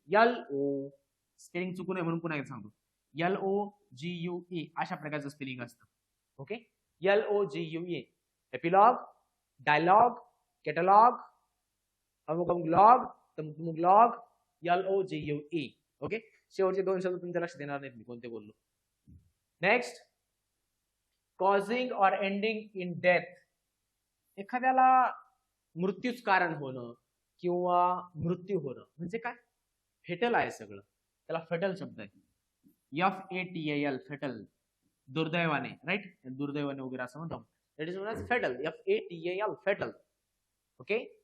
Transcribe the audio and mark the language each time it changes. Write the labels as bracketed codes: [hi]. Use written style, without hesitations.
[mr] LO spelling चुकू नये म्हणून पुन्हा एकदा सांगतो, LOGUE अशा प्रकारचं स्पेलिंग असतं. [en] Okay. LOGUE. [mr] Epilogue, dialogue, catalogue, अमुक अमुक लॉग, तमुक लॉग, LOGUE. ओके. शेवटचे दोन शब्द तुमच्या लक्षात येणार नाहीत मी कोणते बोललो. [en] Next, causing or ending in death. [mr] एखाद्याला मृत्यूच कारण होणं किंवा मृत्यू होणं म्हणजे काय? फेटल आहे सगळं, त्याला फेटल शब्द आहे. FATAL, फेटल, दुर्दैवाने, राईट, दुर्दैवाने वगैरे असं म्हणतो. [en] That is known as fatal. FATAL, fatal. Okay.